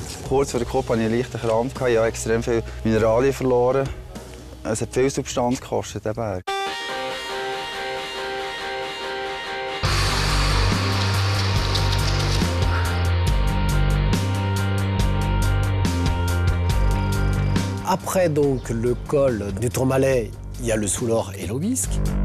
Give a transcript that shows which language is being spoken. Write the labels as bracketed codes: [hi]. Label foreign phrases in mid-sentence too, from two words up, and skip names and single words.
[de] Kurz vor der Kuppe hatte ich einen leichten Krampf. Ich habe extrem viel Mineralien verloren. Es hat viel Substanz gekostet, der Berg. [fr] Après donc le col du Tourmalet, il y a le Soulor et l'Aubisque.